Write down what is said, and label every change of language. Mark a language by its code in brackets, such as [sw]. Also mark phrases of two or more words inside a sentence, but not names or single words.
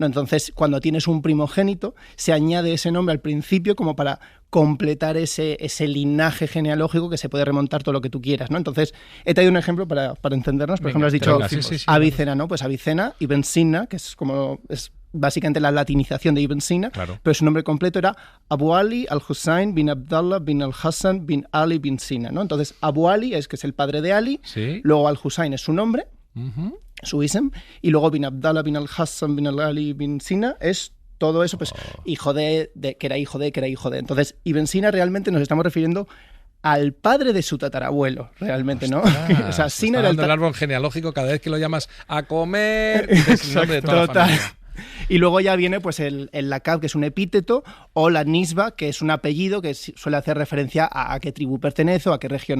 [es] Entonces, cuando tienes un primogénito, se añade ese nombre al principio como para completar ese linaje genealógico que se puede remontar todo lo que tú quieras, ¿no? Entonces, he traído un ejemplo para entendernos. Por ejemplo, has dicho Avicena, ¿no? Pues Avicena, Ibn Sina, que es como básicamente la latinización de Ibn Sina, claro, pero su nombre completo era Abu Ali al-Hussein bin Abdallah bin al-Hassan bin Ali bin Sina, ¿no? Entonces, Abu Ali que es el padre de Ali, ¿sí? Luego al-Hussein es su nombre, su ism, y luego bin Abdallah bin al-Hassan bin Ali bin Sina es todo eso, pues hijo de que era hijo de, que era hijo de. Entonces, Ibn Sina realmente nos estamos refiriendo al padre de su tatarabuelo, realmente, ¿no? O sea, Sina era el árbol genealógico cada vez que lo llamas a comer, es el nombre de toda la familia. Y luego ya viene pues el lakab, que es un epíteto, o la nisba, que es un apellido que suele hacer referencia a qué tribu pertenece o a qué región.